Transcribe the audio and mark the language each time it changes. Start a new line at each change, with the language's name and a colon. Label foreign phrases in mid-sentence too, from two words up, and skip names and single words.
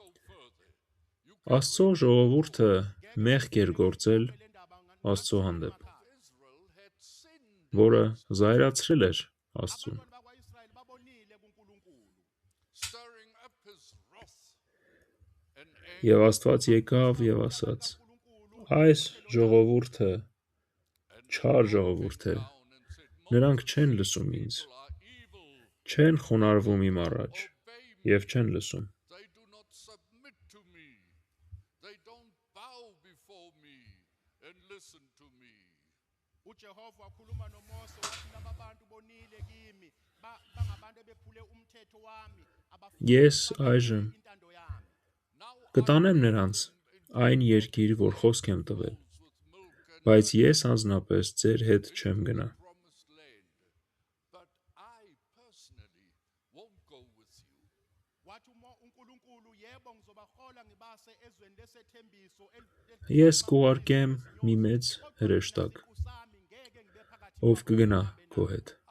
Armenian: Աստծո ժողովուրդը մեղք էր գործել Աստծո հանդեպ։ որը զայրացրել էր Աստծուն։ Եվ Աստված եկավ եւ ասաց. այս ժողովուրդը չար ժողովուրդ է, նրանք չեն լսում ինձ, չեն խոնարհվում իմ առաջ եւ չեն լսում։
Zulu: uJehova wakhuluma noMose wathi laba bantu bonile kimi bangabantu bephule umthetho wami
Armenian: Ես այժմ կտանեմ նրանց այն երկիր, որ խոսք եմ տվել, բայց ես անձնապես ձեր հետ չեմ գնա։ Ես կուղարկեմ մի մեծ հրեշտակ, ով կգնա քո հետ։